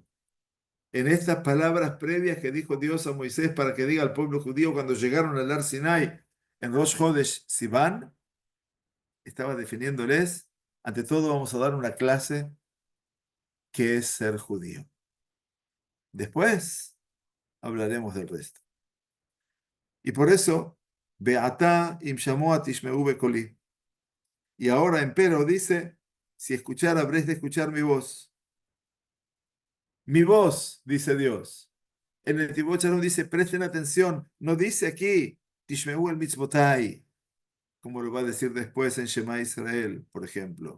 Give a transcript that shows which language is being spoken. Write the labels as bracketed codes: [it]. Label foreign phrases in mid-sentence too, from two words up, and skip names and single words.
[es] En estas palabras previas que dijo Dios a Moisés para que diga al pueblo judío cuando llegaron al Ar Sinai en Rosh Hodesh Sivan, estaba definiéndoles, ante todo vamos a dar una clase que es ser judío. Después hablaremos del resto. Y por eso, [he] ועתה אם שמוע תשמעו בקולי. [es] Y ahora, empero, dice, si escuchar, habréis de escuchar mi voz. Mi voz, dice Dios. En el Netivot Shalom dice, presten atención, no dice aquí, [he] תשמעו אל מצוותי, [es] como lo va a decir después en Shema Israel, por ejemplo.